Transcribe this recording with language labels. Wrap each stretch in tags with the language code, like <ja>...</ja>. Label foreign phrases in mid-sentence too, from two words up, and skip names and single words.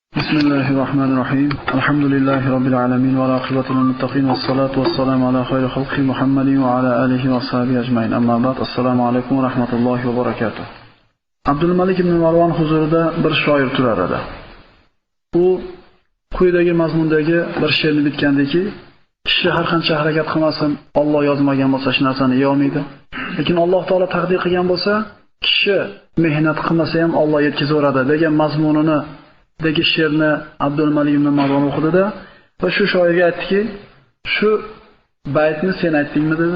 <ar>بسم الله الرحمن الرحيم الحمد لله رب العالمين والعاقبة للمتقين والصلاة والسلام على خير خلقه محمد وعلى آله وصحبه أجمعين. أما بعد. السلام عليكم ورحمة الله وبركاته.</ar> <uz>Abdul Malik ibn Marwan huzurida bir shoir turar edi. U quyidagi mazmundagi bir she'rni bitgandiki, kishi har qancha harakat qilmasin, Alloh yozmagan bo'lsa shu narsani yeyolmaydi. Lekin Alloh taolo taqdir qilgan bo'lsa, kishi mehnat qilmasa ham Alloh yetkazaveradi degan mazmunini dagi she'rni Abdul Malik ibn Marwan o'qidida va shu shoirga aytdiki, shu baytni sen aytdingmi dedi.</uz>